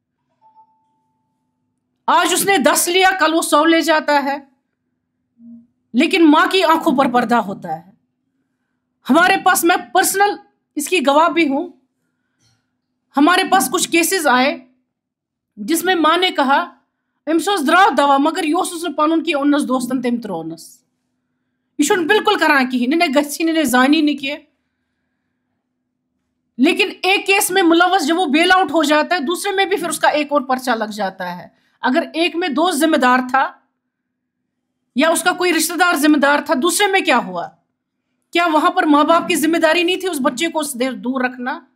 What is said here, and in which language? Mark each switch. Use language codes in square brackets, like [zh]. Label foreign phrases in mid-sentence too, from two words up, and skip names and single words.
[ur] آج اس نے 10 لیا، کل وہ 100 لے جاتا ہے، لیکن ماں کی آنکھوں پر پردہ ہوتا ہے. ہمارے پاس، میں پرسنل اس کی گواہ بھی ہوں، ہمارے پاس کچھ کیسز آئے جس میں ماں نے کہا [ks] अमस द्राव दवा मगर यह पन कि ओनस दोस्तन तम त्रोनस। यह बिल्कुल करान कहें, ने गसी ने जानी न किए। [ur] لیکن ایک کیس میں ملوث جب وہ [en] bail out [ur] ہو جاتا ہے، دوسرے میں بھی پھر اس کا ایک اور پرچہ لگ جاتا ہے. اگر ایک میں دوست ذمہ دار تھا یا اس کا کوئی رشتہ دار ذمہ دار تھا، دوسرے میں کیا ہوا? کیا وہاں پر ماں باپ کی ذمہ داری نہیں تھی اس بچے کو دور رکھنا?